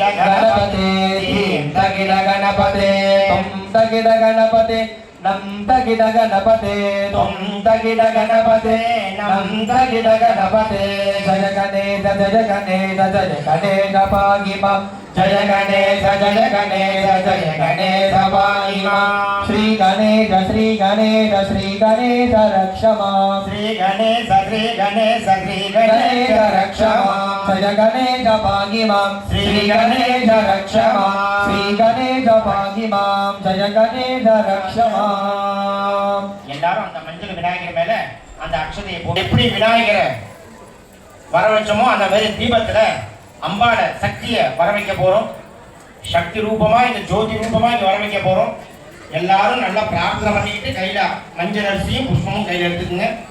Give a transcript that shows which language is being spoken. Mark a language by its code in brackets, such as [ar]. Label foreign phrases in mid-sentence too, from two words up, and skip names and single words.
[sa] गणपते दीप्तगिड गणपते तंतगिड गणपते नंतगिड गणपते तंतगिड गणपते नंतगिड गणपते जय गणेश जय गणेश जय गणेश पाहि मां जय गणेश जय गणेश जय गणेश पाहि मां श्री गणेश श्री गणेश श्री गणेश रक्ष मां श्री गणेश श्री गणेश श्री गणेश रक्ष मां जय गणेश पाहि मां श्री गणेश रक्ष मां श्री गणेश पाहि मां जय गणेश रक्ष मां [ta] எல்லாரும் அந்த மஞ்சள் விநாயகர் மேல அந்த அக்ஷதையை போட்டு எப்படி விநாயகரை வர வச்சோமோ அந்த மாதிரி தீபத்துல அம்பாளை சக்தியை வர வைக்க போறோம். சக்தி ரூபமா இந்த ஜோதி ரூபமா இங்க வர வைக்க போறோம். எல்லாரும் நல்லா பிரார்த்தனை பண்ணிக்கிட்டு கையில மஞ்சள் அரிசியும் புஷ்பமும் கையில எடுத்துக்கங்க.